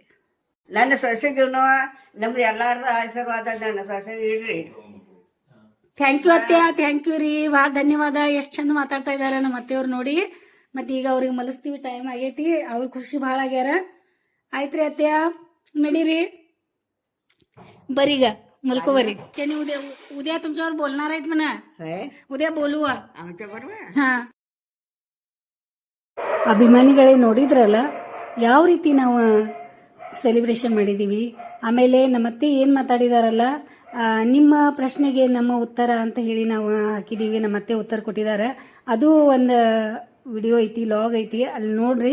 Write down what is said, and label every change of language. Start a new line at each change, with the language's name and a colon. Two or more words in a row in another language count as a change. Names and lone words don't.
Kannada: ನನ್ನ ಸೊಸೆಗೂ ನಮ್ದು ಎಲ್ಲಾರ್ದು ಆಶೀರ್ವಾದ ನನ್ನ ಸೊಸೆಗೆ ಇಡ್ರಿ.
English: thank you
Kannada: ಅತ್ಯ,
English: thank you
Kannada: ರೀ, ಭಾಳ ಧನ್ಯವಾದ. ಎಷ್ಟು ಚಂದ ಮಾತಾಡ್ತಾ ಇದ್ದಾರೆ ನಮ್ಮ ಅತ್ತೆಯವ್ರು ನೋಡಿ. ಮತ್ತೆ ಈಗ ಅವ್ರಿಗೆ ಮಲಸ್ತೀವಿ, ಟೈಮ್ ಆಗೈತಿ. ಅವ್ರ ಖುಷಿ ಭಾಳ ಆಗ್ಯಾರ. ಆಯ್ತ್ರಿ ಅತ್ಯ, ನಡೀರಿ
Marathi: बरी गा मलको बरी त्याने उद्या तुमच्यावर बोलणार आहेत म्हणा उद्या बोलू
Kannada: ಹಾ ಅಭಿಮಾನಿಗಳೇ ನೋಡಿದ್ರಲ್ಲ ಯಾವ ರೀತಿ ನಾವು ಸೆಲೆಬ್ರೇಷನ್ ಮಾಡಿದೀವಿ. ಆಮೇಲೆ ನಮ್ಮತ್ತೆ ಏನು ಮಾತಾಡಿದಾರಲ್ಲ ನಿಮ್ಮ ಪ್ರಶ್ನೆಗೆ ನಮ್ಮ ಉತ್ತರ ಅಂತ ಹೇಳಿ ನಾವು ಹಾಕಿದೀವಿ. ನಮ್ಮತ್ತೆ ಉತ್ತರ ಕೊಟ್ಟಿದ್ದಾರೆ. ಅದು ಒಂದು ವಿಡಿಯೋ ಐತಿ, ಲಾಗ್ ಐತಿ, ಅಲ್ಲಿ ನೋಡ್ರಿ.